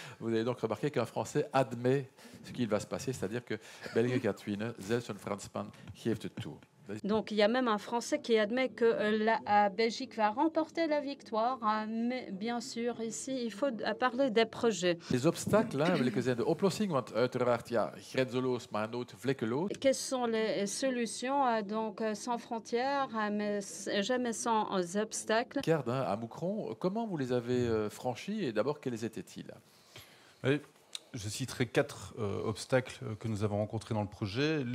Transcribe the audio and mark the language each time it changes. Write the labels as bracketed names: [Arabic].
[French] Vous avez donc remarqué qu'un Français admet ce qu'il va se passer, c'est-à-dire que [Dutch] België gaat winnen, zelfs een Fransman geeft het toe. [French] Donc il y a même un Français qui admet que la Belgique va remporter la victoire, mais bien sûr ici il faut parler des projets. Les obstacles, [Dutch] welke zijn de oplossingen? Want uiteraard, ja, grenzeloos, maar nooit vlekkeloos. [French] Quelles sont les solutions? Donc sans frontières, mais jamais sans obstacles. Regarde, à Moucron, comment vous les avez franchis et d'abord quels étaient-ils? Oui. Je citerai 4 obstacles que nous avons rencontrés dans le projet.